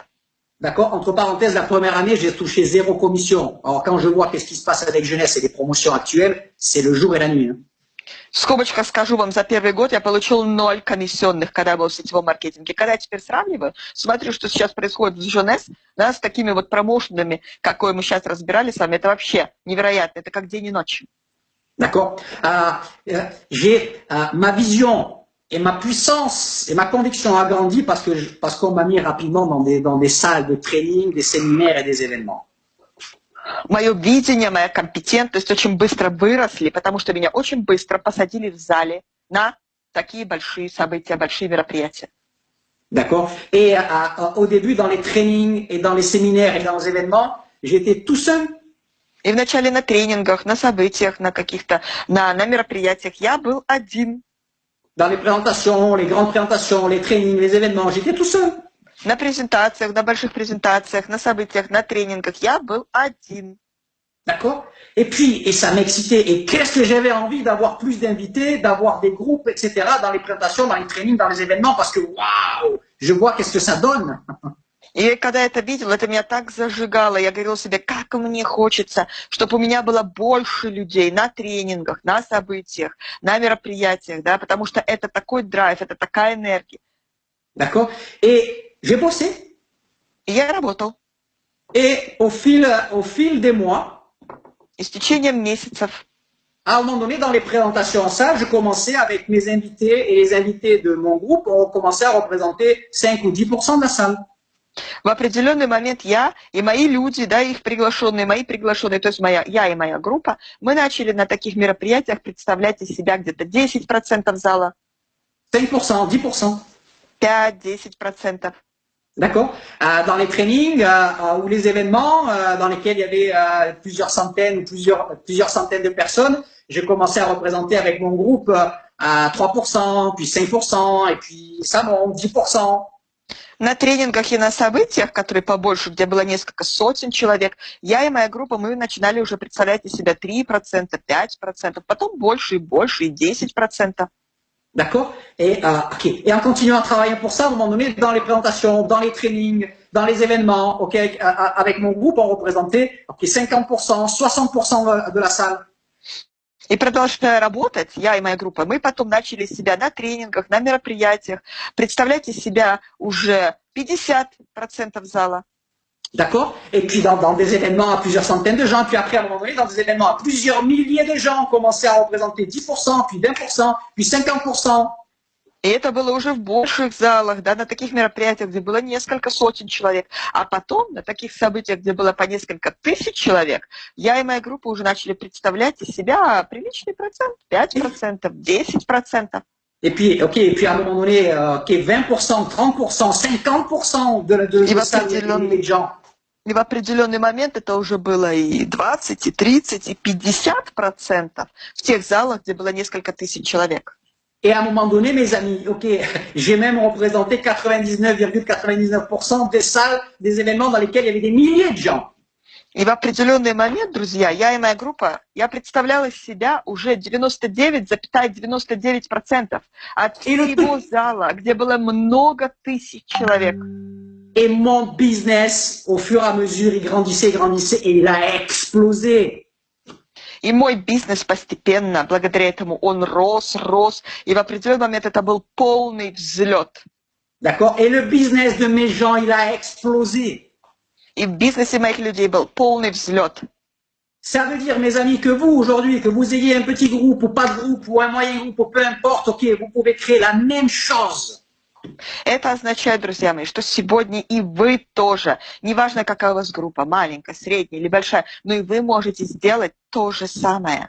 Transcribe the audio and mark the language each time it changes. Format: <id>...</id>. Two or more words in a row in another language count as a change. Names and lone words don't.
<fr>d'accord, entre parenthèses, la première année, j'ai touché 0 commission. Alors, quand je vois qu'est-ce qui se passe avec Jeunesse et les promotions actuelles, c'est le jour et la nuit. Hein.</fr> <ru>В скобочках скажу вам, за первый год я получил 0 комиссионных, когда я был в сетевом маркетинге. Когда я теперь сравниваю, смотрю, что сейчас происходит с Jeunesse, да, с такими вот промоушенами, какой мы сейчас разбирали с вами, это вообще невероятно, это как день и ночь.</ru> <fr>D'accord. J'ai ma vision et ma puissance et ma conviction a grandi parce qu'on m'a mis rapidement dans des salles de training, des séminaires et des événements.</fr> <ru>Мое видение, моя компетентность очень быстро выросли, потому что меня очень быстро посадили в зале на такие большие события, большие мероприятия.</ru> <fr>D'accord. Et au début, dans les trainings et dans les séminaires et dans les événements, j'étais tout seul.</fr> <ru>И вначале на тренингах, на событиях, на каких-то, на мероприятиях я был один.</ru> <fr>Dans les présentations, les grandes présentations, les trainings, les événements, j'étais tout seul.</fr> <ru>На презентациях, на больших презентациях, на событиях, на тренингах я был один.</ru> <fr>D'accord. Et puis, et ça m'excitait. Et qu'est-ce que j'avais envie d'avoir plus d'invités, d'avoir des groupes, etc. dans les présentations, dans les trainings, dans les événements, parce que waouh, je vois qu'est-ce que ça donne.</fr> <ru>И когда я это видела, это меня так зажигало. Я говорила себе, как мне хочется, чтобы у меня было больше людей на тренингах, на событиях, на мероприятиях, да, потому что это такой драйв, это такая энергия.</ru> <fr>D'accord. Et j'ai bossé.</fr> <ru>И я работал.</ru> <fr>Et au fil des mois,</fr> <ru>и с течением месяцев,</ru> <fr>à un moment donné, dans les présentations en salle, je commençais avec mes invités et les invités de mon groupe, on commençait à représenter 5 ou 10% de la salle.</fr> <ru>В определенный момент я и мои люди, да, их приглашенные, мои приглашенные, то есть я и моя группа, мы начали на таких мероприятиях представлять из себя где-то 10% зала.</ru> <fr>5%, 10%.</fr> <ru>5-10%.</ru> <fr>D'accord. Dans les trainings ou les événements dans lesquels il y avait plusieurs centaines de personnes, j'ai commencé à représenter avec mon groupe à 3%, puis 5%, et puis ça monte, 10%.</fr> <ru>На тренингах и на событиях, которые побольше, где было несколько сотен человек, я и моя группа, мы начинали уже представлять из себя 3%, 5%, потом больше и больше, и 10%.</ru> <fr>D'accord. Et en continuant à travailler pour ça, à un moment donné, dans les présentations, dans les trainings, dans les événements, avec mon groupe, on représentait 50%, 60% de la salle.</fr> <ru>И продолжая работать, я и моя группа, мы потом начали себя на тренингах, на мероприятиях представлять из себя уже 50% зала.</ru> <fr>D'accord. Et puis dans des événements à plusieurs centaines de gens, puis après à un moment donné, dans des événements à plusieurs milliers de gens, on commençait à représenter 10%, puis 20%, puis 50%.</fr> <ru>И это было уже в больших залах, да, на таких мероприятиях, где было несколько сотен человек. А потом на таких событиях, где было по несколько тысяч человек, я и моя группа уже начали представлять из себя приличный процент, 5%, 10%.</ru> <fr>Et puis à un moment donné, 20%, 30%, 50% de ça, des gens.</fr> <ru>И в определенный момент это уже было и 20, и 30, и 50% в тех залах, где было несколько тысяч человек.</ru> <fr>Et à un moment donné, mes amis, ok, j'ai même représenté 99,99% des salles, des événements dans lesquels il y avait des milliers de gens.</fr> <ru>И в определенный момент, друзья, я и моя группа, я представляла из себя уже 99,99% от всего зала, где было много тысяч человек.</ru> <fr>Et mon business, au fur et à mesure, il grandissait et il a explosé.</fr> <ru>И мой бизнес постепенно, благодаря этому, он рос, и в определенный момент это был полный взлет.</ru> <fr>D'accord? Et le business de mes gens, il a explosé.</fr> <ru>И в бизнесе моих людей был полный взлет.</ru> <fr>Ça veut dire, mes amis, que vous, aujourd'hui, que vous ayez un petit groupe ou pas de groupe ou un moyen groupe ou peu importe, ok, vous pouvez créer la même chose.</fr> <ru>Это означает, друзья мои, что сегодня и вы тоже, неважно, какая у вас группа, маленькая, средняя или большая, но и вы можете сделать то же самое.</ru>